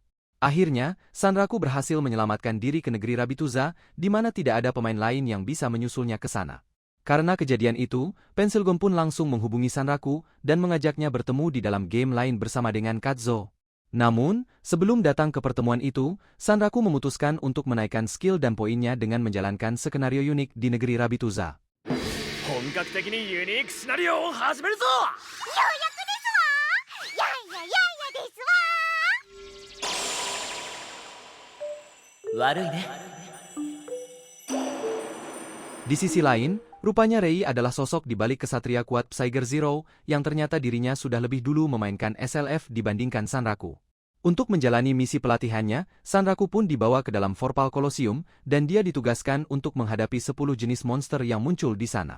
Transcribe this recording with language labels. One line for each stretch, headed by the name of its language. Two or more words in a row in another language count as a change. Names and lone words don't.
Indonesian: Akhirnya, Sanraku berhasil menyelamatkan diri ke negeri Rabituza, di mana tidak ada pemain lain yang bisa menyusulnya ke sana. Karena kejadian itu, Pensilgon pun langsung menghubungi Sanraku dan mengajaknya bertemu di dalam game lain bersama dengan Katzo. Namun, sebelum datang ke pertemuan itu, Sanraku memutuskan untuk menaikkan skill dan poinnya dengan menjalankan skenario unik di negeri Rabituza.
Japanese: 本格的にユニークシナリオを始めるぞ。悪いね。
Indonesian: Di sisi lain, rupanya Rei adalah sosok di balik kesatria kuat Psyger Zero yang ternyata dirinya sudah lebih dulu memainkan SLF dibandingkan Sanraku. Untuk menjalani misi pelatihannya, Sanraku pun dibawa ke dalam Vorpal Colosseum dan dia ditugaskan untuk menghadapi 10 jenis monster yang muncul di sana.